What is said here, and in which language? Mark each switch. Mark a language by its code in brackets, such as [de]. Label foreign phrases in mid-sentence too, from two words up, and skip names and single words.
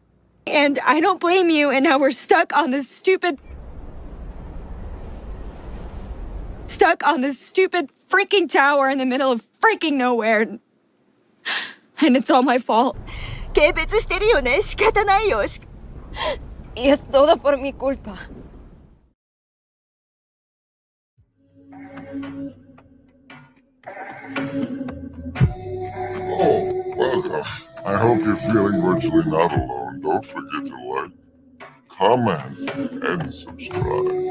[en] And I don't blame you, and now we're stuck on this stupid freaking tower in the middle of freaking nowhere. And it's all my fault. [ja] 軽蔑してるよね。仕方ないよ。 [es] Y es todo por mi culpa. [en] Oh, welcome. I hope you're feeling virtually not alone. Don't forget to like, comment, and subscribe.